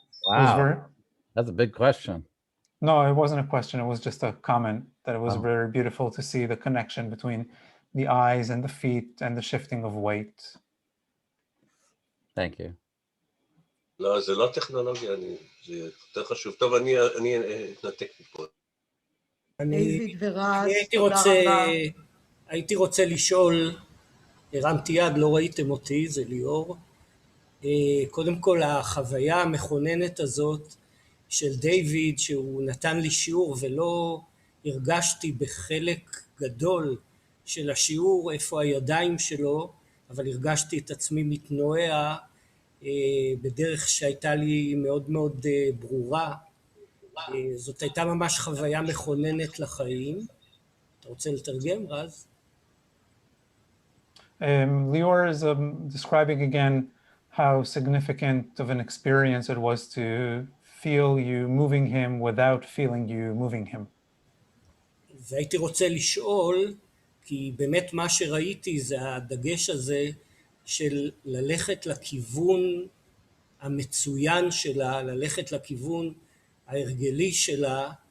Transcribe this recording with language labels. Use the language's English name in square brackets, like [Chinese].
[English] Wow, that's a big question. No, it wasn't a question. It was just a comment that it was Oh. very beautiful to see the connection between the eyes and the feet and the shifting of weight. Thank you. [Hebrew] לא, זה לא טכנולוגיה, זה יותר חשוב. טוב, אני אתנתק מפה. דיוויד ורז, הייתי רוצה לשאול, הרמתי יד, לא ראיתם אותי, זה ליאור. קודם כל, החוויה המכוננת הזאת של דיוויד, שהוא נתן לי שיעור ולא הרגשתי בחלק גדול של השיעור איפה הידיים שלו, אבל הרגשתי את עצמי מתנועע בדרך שהייתה לי מאוד מאוד ברורה. זאת הייתה ממש חוויה מכוננת לחיים. אתה רוצה לתרגם, רז? [English] Lior is describing again how significant of an experience it was to feel you moving him without feeling you moving him. [Hebrew] והייתי רוצה לשאול, כי באמת מה שראיתי זה הדגש הזה של ללכת לכיוון המצוין שלה, ללכת לכיוון ההרגלי שלה,